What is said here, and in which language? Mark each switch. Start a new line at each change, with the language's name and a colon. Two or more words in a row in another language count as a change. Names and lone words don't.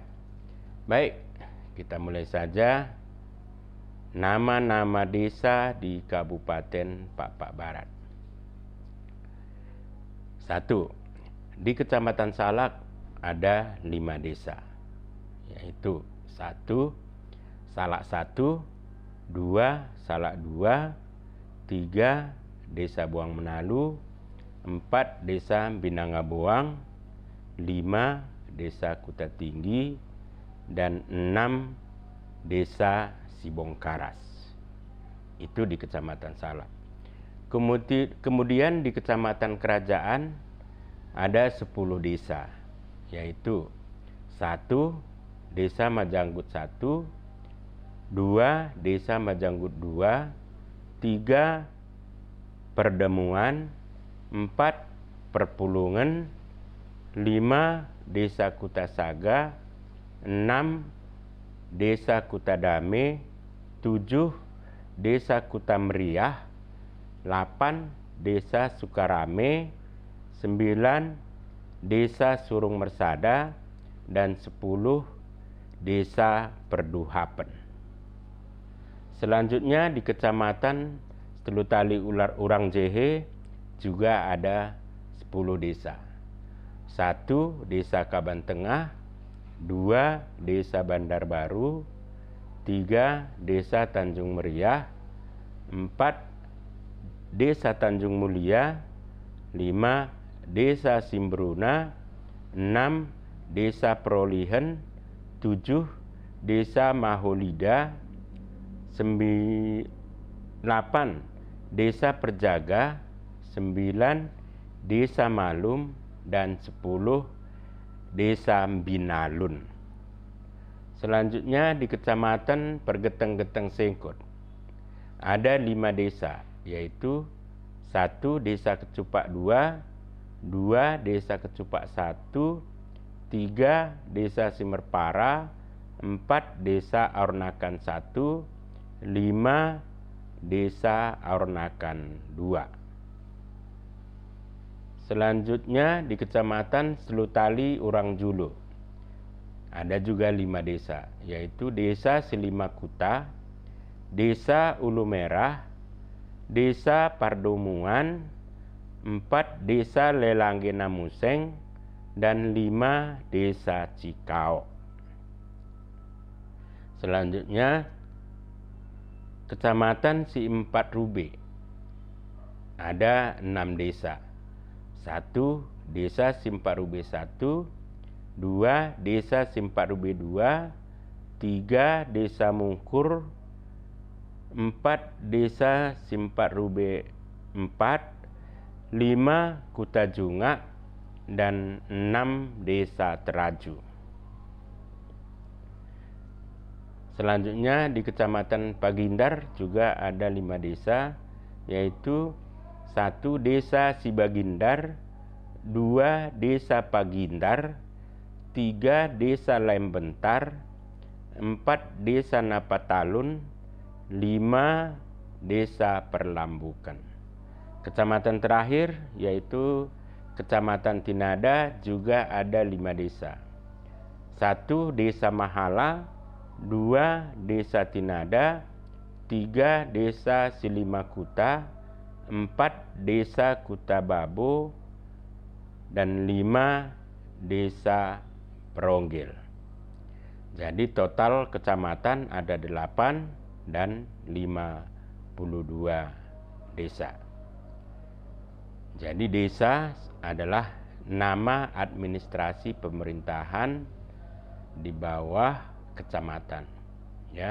Indonesian: Baik, kita mulai saja. Nama-nama desa di Kabupaten Pak Barat. 1. Di Kecamatan Salak ada 5 desa, yaitu 1. Salak 1, 2. Salak 2, 3. Desa Buang Menalu, 4. Desa Binangaboang, 5. Desa Kuta Tinggi, dan 6. Desa Sibongkaras. Itu di Kecamatan Salak. Kemudian di Kecamatan Kerajaan ada 10 desa, yaitu 1. Desa Majanggut 1, 2. Desa Majanggut 2, 3. Perdemuan, 4. Perpulungan, 5. Desa Kutasaga, 6. Desa Kutadame, 7. Desa Kutameriah, 8. Desa Sukarame, 9. Desa Surung Mersada, dan 10. Desa Perduhapen. Selanjutnya di Kecamatan Telutali Urang Jehe juga ada 10 desa. 1. Desa Kaban Tengah, 2. Desa Bandar Baru, 3. Desa Tanjung Meriah, 4. Desa Tanjung Mulia, 5. Desa Simbruna, 6. Desa Prolihen, 7. Desa Maholida, 8. Desa Perjaga, 9. Desa Malum, dan 10. Desa Binalun. Selanjutnya di Kecamatan Pergeteng-Geteng Sengkut ada 5 desa, yaitu 1. Desa Kecupak 2, 2. Desa Kecupak 1, 3. Desa Simerpara, 4. Desa Aornakan 1, 5. Desa Aornakan 2. Selanjutnya di Kecamatan Selutali Urang Julu ada juga 5 desa, yaitu Desa Selimakuta, Desa Ulu Merah, Desa Pardomuan, 4. Desa Lelanggena Museng, dan 5. Desa Cikao. Selanjutnya Kecamatan Siempat Rube ada 6 desa. 1. Desa Simpat Rube 1, 2. Desa Simpat Rube 2, 3. Desa Mungkur, 4. Desa Simpat Rube 4, 5. Kuta Jungak, dan 6. Desa Teraju. Selanjutnya di Kecamatan Pagindar juga ada 5 desa, yaitu 1. Desa Sibagindar, 2 Desa Pagintar, 3 Desa Lembentar, 4 Desa Napatalun, 5 Desa Perlambukan. Kecamatan terakhir yaitu Kecamatan Tinada juga ada 5 desa. 1 Desa Mahala, 2 Desa Tinada, 3 Desa Silimakuta, 4 Desa Kutababo, dan 5 Desa Peronggil. Jadi total kecamatan ada 8 dan 52 desa. Jadi desa adalah nama administrasi pemerintahan di bawah kecamatan, ya.